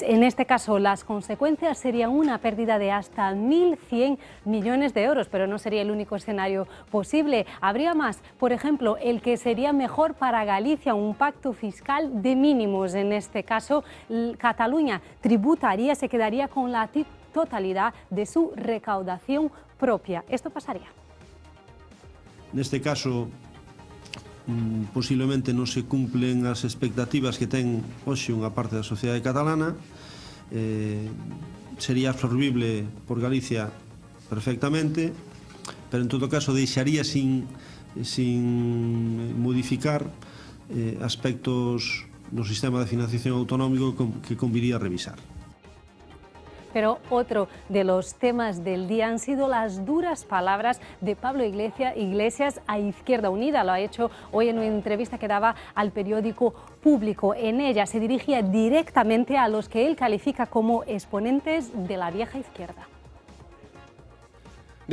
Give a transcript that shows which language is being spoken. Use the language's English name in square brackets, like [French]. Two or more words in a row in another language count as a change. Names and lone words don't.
[Spanish] En este caso, las consecuencias serían una pérdida de hasta 1.100 millones de euros, pero no sería el único escenario posible. Habría más, por ejemplo, el que sería mejor para Galicia, un pacto fiscal de mínimos. En este caso, Cataluña tributaría, se quedaría con la totalidad de su recaudación propia. Esto pasaría. [Galician] Neste caso, posiblemente non se cumplen as expectativas que ten hoxe unha parte da sociedade catalana. Sería absorbible por Galicia perfectamente, pero en todo caso deixaría sin modificar aspectos no sistema de financiación autonómico que conviría revisar. [Spanish] Pero otro de los temas del día han sido las duras palabras de Pablo Iglesias a Izquierda Unida. Lo ha hecho hoy en una entrevista que daba al periódico Público. En ella se dirigía directamente a los que él califica como exponentes de la vieja izquierda.